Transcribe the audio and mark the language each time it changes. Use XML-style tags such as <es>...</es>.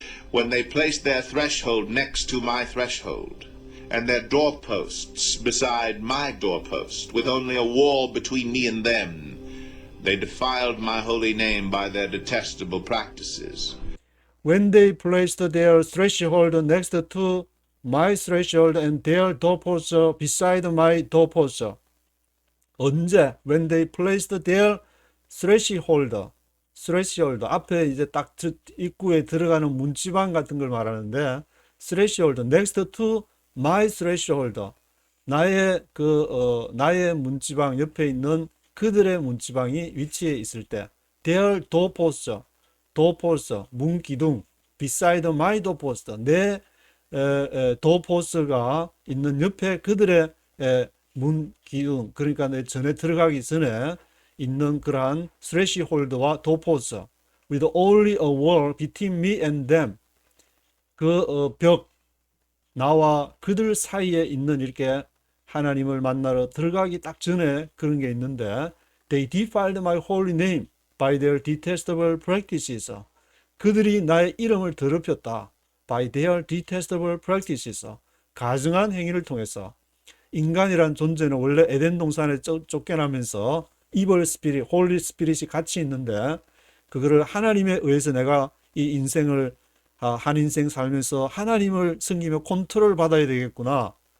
<en>When they placed their threshold next to my threshold, and their doorposts beside my doorpost, with only a wall between me and them, they defiled my holy name by their detestable practices. When they placed their threshold next to my threshold and their doorposts beside my doorposts.</en> <ko>언제?</ko> <en>When they placed their threshold</en> <ko>앞에 이제 딱 입구에 들어가는 문지방 같은 걸 말하는데</ko> <en>threshold next to my threshold</en> <ko>나의 나의 문지방 옆에 있는 그들의 문지방이 위치해 있을 때</ko> <en>their doorposts</en> <ko>문 기둥</ko> <en>beside my doorpost</en> <ko>내 doorpost가 있는 옆에 그들의 문 기둥 그러니까 내 전에 들어가기 전에 있는 그러한 threshold와 doorpost</ko> <en>with only a wall between me and them</en> <ko>그 벽 나와 그들 사이에 있는 이렇게 하나님을 만나러 들어가기 딱 전에 그런 게 있는데</ko> <en>they defiled my holy name by their detestable practices.</en> <ko>그들이 나의 이름을 더럽혔다.</ko> <en>by their detestable practices.</en> <ko>가증한 행위를 통해서 인간이란 존재는 원래 에덴 동산에 쫓겨나면서 evil spirit, holy spirit이 같이 있는데 그거를 하나님에 의해서 내가 이 인생을 한 인생 살면서 하나님을 섬기며 컨트롤 받아야 되겠구나.</ko>